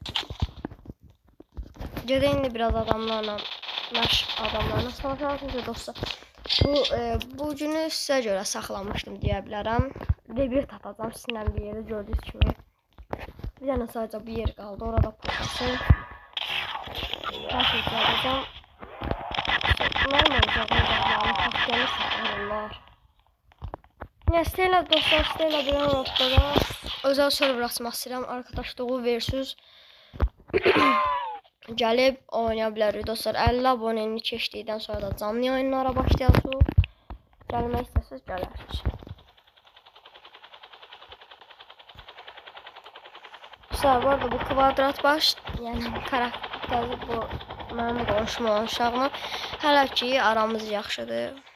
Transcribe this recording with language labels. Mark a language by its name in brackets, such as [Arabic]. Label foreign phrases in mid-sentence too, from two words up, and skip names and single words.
[Azerbaijani] Gedək indi biraz adamlarla savaşalım dostlar. Bu günü sizə görə saxlamışdım deyə bilərəm. Rebirth atacağım sizinlə bir yerdə gördüyünüz kimi. Bir dənə sadəcə bir yer qaldı, orada pultasın. [Turkish] Her şeyi yapacağım. Bunlar olacak? Taktiğini saklıyorlar. [Azerbaijani] Ya Stella dostlar, Stella bir noktada özel server açmaq istəyirəm. Arkadaşlığı versus gəlib oynaya bilərik dostlar. 50 aboneni keçdikdən sonra da canlı yayınlara başlayacağıq. Gəlmək istəsəz gələrsiniz. Dostlar, bu arada bu kvadrat baş, yəni karakteri bu mənim qonşum olan uşağımla hələ ki aramız yaxşıdır.